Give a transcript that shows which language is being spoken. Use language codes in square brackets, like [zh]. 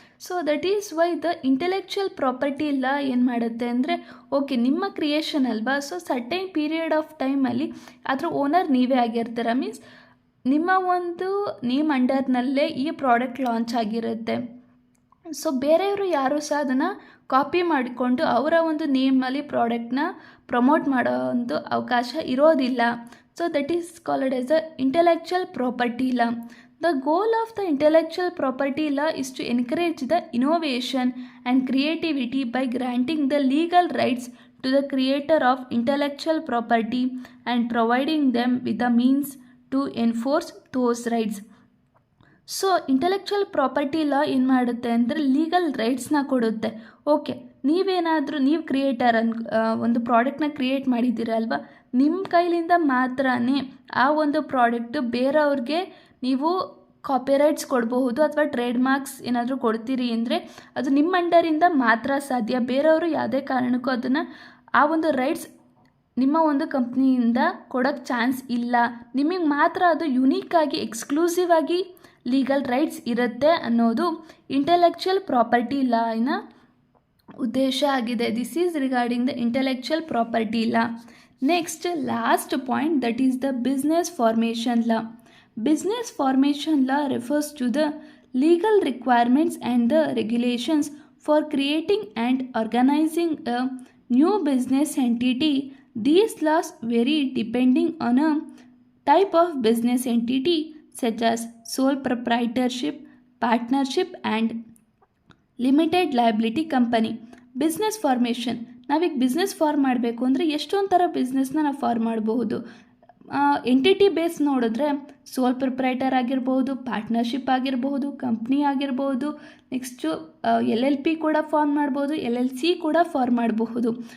[en] so that is why [kn] the intellectual property ಎಲ್ಲ ಏನು ಮಾಡುತ್ತೆ ಅಂದರೆ, ಓಕೆ ನಿಮ್ಮ ಕ್ರಿಯೇಷನ್ ಅಲ್ವಾ, ಸೊ ಸರ್ಟೈನ್ ಪೀರಿಯಡ್ ಆಫ್ ಟೈಮಲ್ಲಿ ಅದ್ರ ಓನರ್ ನೀವೇ ಆಗಿರ್ತೀರ. ಮೀನ್ಸ್ ನಿಮ್ಮ ಒಂದು ನೇಮ್ ಅಂಡರ್ನಲ್ಲೇ ಈ ಪ್ರಾಡಕ್ಟ್ ಲಾಂಚ್ ಆಗಿರುತ್ತೆ. ಸೊ ಬೇರೆಯವರು ಯಾರೂ ಸಹ ಅದನ್ನು ಕಾಪಿ ಮಾಡಿಕೊಂಡು ಅವರ ಒಂದು ನೇಮಲ್ಲಿ ಪ್ರಾಡಕ್ಟ್ನ ಪ್ರಮೋಟ್ ಮಾಡೋ ಒಂದು ಅವಕಾಶ ಇರೋದಿಲ್ಲ. [en] So that is called as the intellectual property law. The goal of the intellectual property law is to encourage the innovation and creativity by granting the legal rights to the creator of intellectual property and providing them with the means to enforce those rights. [kn] So intellectual property ಲಾ ಏನು ಮಾಡುತ್ತೆ ಅಂದರೆ legal ರೈಟ್ಸ್ನ ಕೊಡುತ್ತೆ. Okay, ನೀವು creator ಒಂದು ಪ್ರಾಡಕ್ಟ್ನ create ಮಾಡಿದ್ದೀರಲ್ವ, ನಿಮ್ಮ ಕೈಲಿಂದ ಮಾತ್ರನೇ ಆ ಒಂದು ಪ್ರಾಡಕ್ಟು ಬೇರೆಯವ್ರಿಗೆ ನೀವು ಕಾಪಿರೈಟ್ಸ್ ಕೊಡಬಹುದು ಅಥವಾ ಟ್ರೇಡ್ ಮಾರ್ಕ್ಸ್ ಏನಾದರೂ ಕೊಡ್ತೀರಿ ಅಂದರೆ ಅದು ನಿಮ್ಮ ಅಂಡರಿಂದ ಮಾತ್ರ ಸಾಧ್ಯ. ಬೇರೆಯವರು ಯಾವುದೇ ಕಾರಣಕ್ಕೂ ಅದನ್ನು ಆ ಒಂದು ರೈಟ್ಸ್ ನಿಮ್ಮ ಒಂದು ಕಂಪ್ನಿಯಿಂದ ಕೊಡೋಕ್ಕೆ ಚಾನ್ಸ್ ಇಲ್ಲ. ನಿಮಗೆ ಮಾತ್ರ ಅದು ಯುನೀಕಾಗಿ ಎಕ್ಸ್ಕ್ಲೂಸಿವ್ ಆಗಿ ಲೀಗಲ್ ರೈಟ್ಸ್ ಇರುತ್ತೆ ಅನ್ನೋದು ಇಂಟೆಲೆಕ್ಚುಯಲ್ ಪ್ರಾಪರ್ಟಿ ಲಾನ ಉದ್ದೇಶ ಆಗಿದೆ. [en] This is regarding the intellectual property law. Next last point, that is the business formation law. Business formation law refers to the legal requirements and the regulations for creating and organizing a new business entity. These laws vary depending on a type of business entity such as sole proprietorship, partnership and limited liability company. [kn] Business formation, ನಾವೀಗ business form ಮಾಡಬೇಕು ಅಂದರೆ ಎಷ್ಟೊಂದು ಥರ ಬಿಸ್ನೆಸ್ನ ನಾವು form ಮಾಡಬಹುದು. Entity base ನೋಡಿದ್ರೆ ಸೋಲ್ proprietor ಆಗಿರ್ಬೋದು, partnership ಆಗಿರಬಹುದು, ಕಂಪ್ನಿ ಆಗಿರ್ಬೋದು, ನೆಕ್ಸ್ಟು LLP ಕೂಡ ಫಾರ್ಮ್ ಮಾಡ್ಬೋದು, LLC ಕೂಡ ಫಾರ್ಮ್ ಮಾಡಬಹುದು.